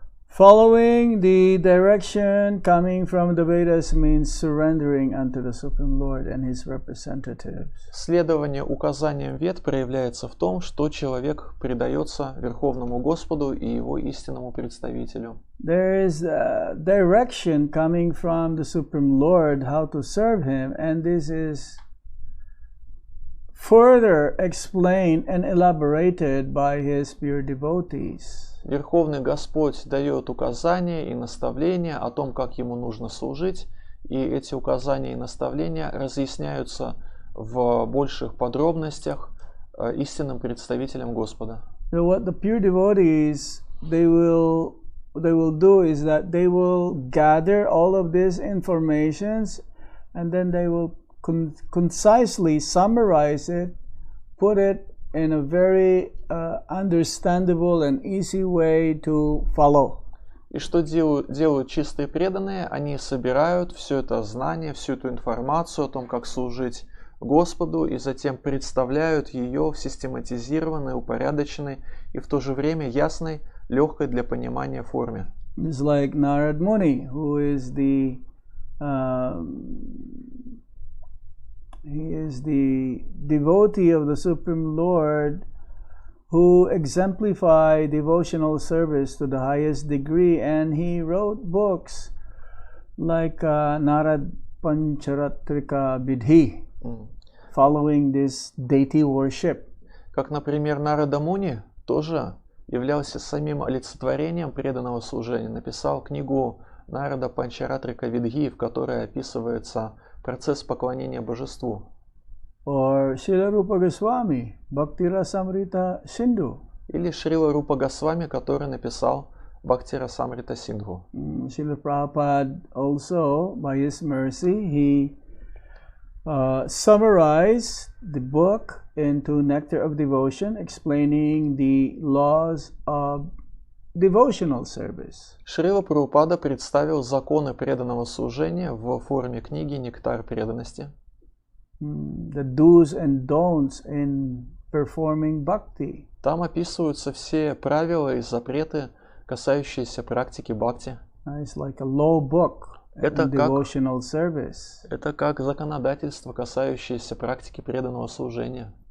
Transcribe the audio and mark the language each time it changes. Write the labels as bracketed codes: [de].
[en] Following the direction coming from the Vedas means surrendering unto the Supreme Lord and His representatives. [ru] Следование указаниям Вед проявляется в том, что человек предается Верховному Господу и Его истинному представителю. [en] There is a direction coming from the Supreme Lord how to serve Him, and this is further explained and elaborated by His pure devotees. [ru] Верховный Господь дает указания и наставления о том, как ему нужно служить, и эти указания и наставления разъясняются в больших подробностях истинным представителям Господа. [en] So what the pure devotees they will do is that they will gather all of these informations and then they will concisely summarize it, put it in a very understandable and easy way to follow. [ru] И что делают чистые преданные? Они собирают все это знание, всю эту информацию о том, как служить Господу, и затем представляют ее в систематизированной, упорядоченной и в то же время ясной, легкой для понимания форме. [en] It's like Janardana, who is the devotee of the Supreme Lord, who exemplified devotional service to the highest degree, and he wrote books like Narad Pancharatrika Vidhi, following this deity worship. [ru] Как, например, Нарада Муни тоже являлся самим олицетворением преданного служения. Написал книгу Нарада Панчаратрика Видхи, в которой описывается процесс поклонения божеству. [en] Or Srila Rupa Goswami, Bhakti Rasamrita Sindhu. [ru] Или Шрила Рупа Госвами, который написал Бхакти Расамрита Синдху. [en] Srila Prabhupada also, by his mercy, he summarized the book into Nectar of Devotion, explaining the laws of devotional service. [ru] Шрила Прабхупада представил законы преданного служения в форме книги «Нектар преданности». [en] The do's and don'ts in performing bhakti. [ru] Там описываются все правила и запреты, касающиеся практики бхакти. [en] It's like a law book in devotional service. [ru] Это как законодательство, касающееся практики преданного служения.